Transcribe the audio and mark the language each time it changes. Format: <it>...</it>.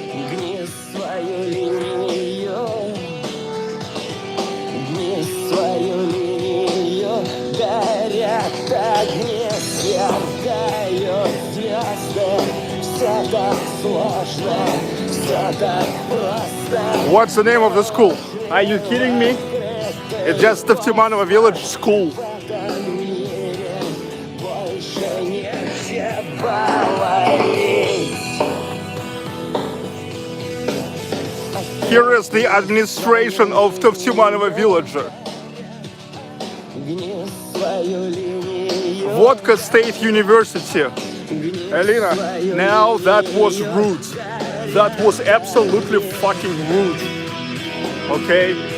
<ru>Гни свою линию, гни свою линию. Горят огни, сверкают звезды. Все так сложно, все так просто.</ru> <en>What's the name of the school? Are you kidding me? It's just Tavtimanovo Village School.</en> <ru>Больше нельзя говорить.</ru> <en>Here is the administration of Tavtimanovo Village.</en> <ru>Гни свою линию.</ru> <en>Vodka State University. Elena, now that was rude. That was absolutely fucking rude. Okay?</en>